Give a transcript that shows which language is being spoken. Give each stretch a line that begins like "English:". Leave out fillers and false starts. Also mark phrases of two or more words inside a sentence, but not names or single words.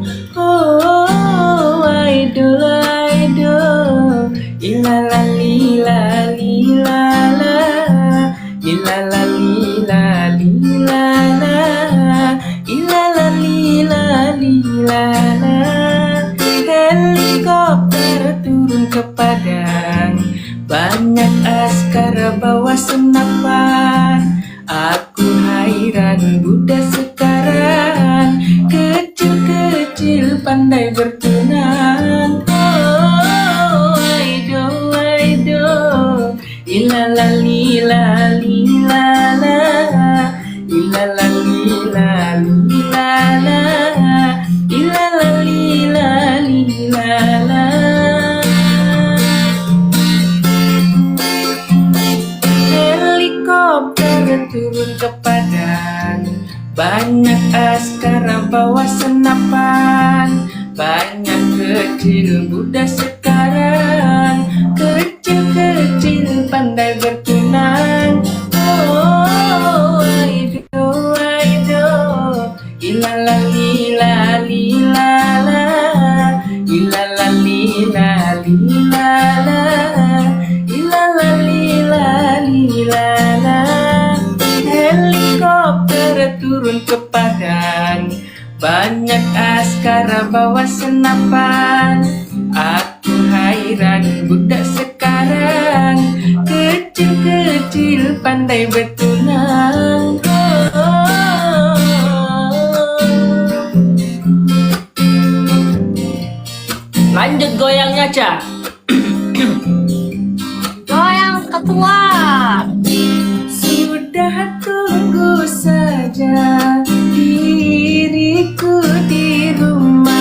English: Oh, idol, idol. Ilala lila lilala, ilala lila lilala, ilala lila lilala.
Malay: Helikopter turun ke padang, banyak askara bawa senapan. Aku hairan budak sekarang, kecil-kecil pandai bertunang.
English: Oh, idol, idol. Ilala lila lilala, ilala lila lilala, ilala lila lilala.
Malay: Helikopter turun ke padang, banyak askara bawa senapan. Banyak kecil budak sekarang, kecil-kecil pandai bertunang.
English: Oh, idol, idol. Ilala lila lilala, ilala lila lilala, ilala lila lilala.
Malay: Helikopter turun ke padang, banyak askara bawa senapan. Aku hairan budak sekarang, kecil-kecil pandai bertunang. Oh.
Indonesian: Lanjut goyangnya, Ca. Goyang ketua. Sudah tunggu saja diriku di rumah.